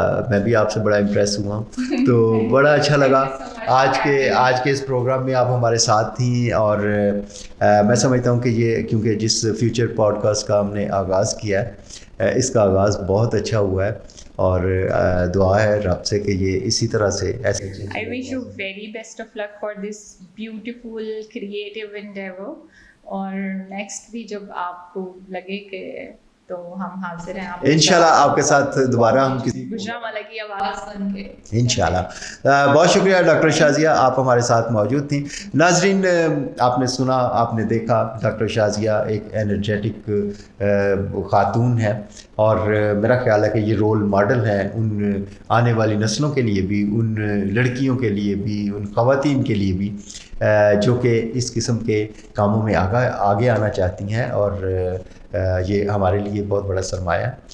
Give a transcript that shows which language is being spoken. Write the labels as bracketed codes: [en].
[ur] میں بھی آپ سے بڑا امپریس ہوا, تو بڑا اچھا لگا. آج کے اس پروگرام میں آپ ہمارے ساتھ تھیں, اور میں سمجھتا ہوں کہ یہ کیونکہ جس فیوچر پوڈ کاسٹ کا ہم نے آغاز کیا ہے, اس کا آغاز بہت اچھا ہوا ہے, اور دعا ہے رب سے کہ یہ اسی طرح سے ایسے. [en] I wish you very best of luck for this beautiful creative endeavor. [ur] اور نیکسٹ بھی جب آپ کو لگے کہ تو ہم حاضر ہیں انشاءاللہ آپ کے ساتھ دوبارہ ہم کسی گوجرانوالہ کی آواز سن کے انشاءاللہ. بہت شکریہ ڈاکٹر شازیہ, آپ ہمارے ساتھ موجود تھیں. ناظرین, آپ نے سنا, آپ نے دیکھا, ڈاکٹر شازیہ ایک انرجیٹک خاتون ہے, اور میرا خیال ہے کہ یہ رول ماڈل ہیں ان آنے والی نسلوں کے لیے بھی, ان لڑکیوں کے لیے بھی, ان خواتین کے لیے بھی جو کہ اس قسم کے کاموں میں آگے آنا چاہتی ہیں, اور یہ ہمارے لیے بہت بڑا سرمایہ ہے.